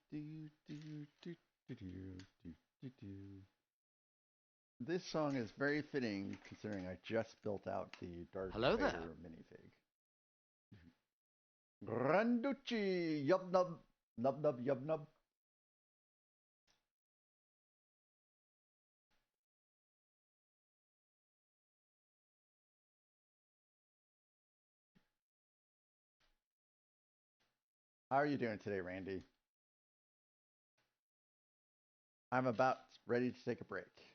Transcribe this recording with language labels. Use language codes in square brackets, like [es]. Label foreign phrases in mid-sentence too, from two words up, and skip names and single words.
[en] Do, do, do, do, This song is very fitting considering I just built out the Darth Hello there. Vader minifig. Granducci, yub nub, nub nub yub nub. How are you doing today, Randy? I'm about ready to take a break.